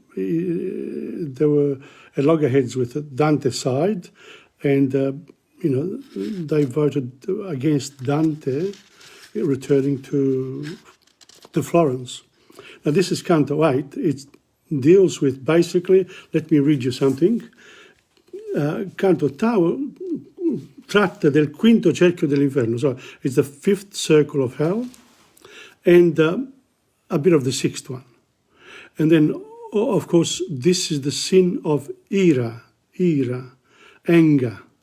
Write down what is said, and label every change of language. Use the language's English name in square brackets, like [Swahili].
[English] They were at loggerheads with Dante's side, and they voted against Dante returning to Florence. Now, this is Canto 8. It deals with, basically, let me read you something. [Italian] Canto 8 tratta del quinto cerchio dell'inferno. [English] So it's the fifth circle of hell, and a bit of the sixth one. And then, of course, this is the sin of ira, anger.